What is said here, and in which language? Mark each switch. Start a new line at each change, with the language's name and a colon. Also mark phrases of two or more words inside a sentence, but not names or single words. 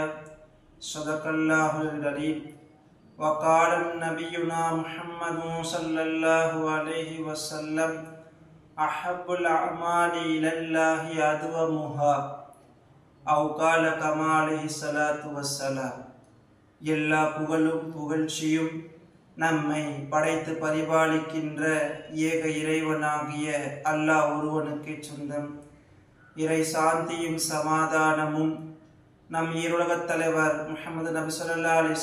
Arabic: صدق الله العليم. وقال نبينا محمد صلى الله عليه وسلم أحب الأعمال إلى الله أدومها أو قال كما عليه الصلاة والسلام.
Tamil: எல்லா புகழும் புகழ்ச்சியும் நம்மை படைத்து பரிபாலிக்கின்ற ஏக இறைவனாகிய அல்லாஹ் ஒருவனுக்கு சொந்தம். இறை சாந்தியும் சமாதானமும் நம் ஈருலகத் தலைவர் முஹம்மது நபி
Arabic: صلى الله عليه